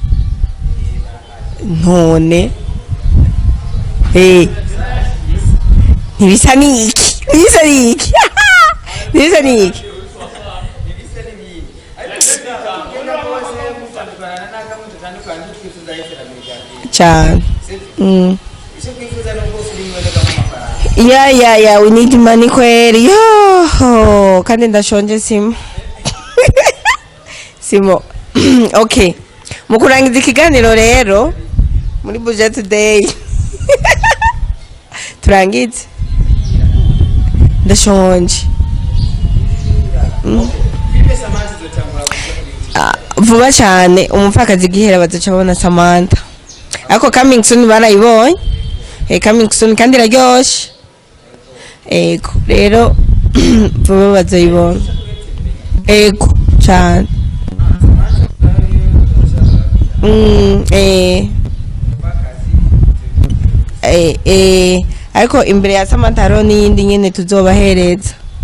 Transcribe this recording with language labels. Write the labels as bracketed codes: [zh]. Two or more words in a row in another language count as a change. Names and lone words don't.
[rn] none ntibisa n'iki cyane ya [en] we need money [rn] kweli yo kandi ndashonje simo okay mu kurangiza ikiganiro rero muri BUJA today turangize ndashonje vuba cyane umupfakazi gihera bazoca babona Samantha ariko [en] coming soon [rn] barayibonye [en] coming soon [rn] kandi iraryoshe ego rero vuba bazoyibona ego cyane ariko imbere ya Samantha hariho n'iyindi nyene tuzobahereza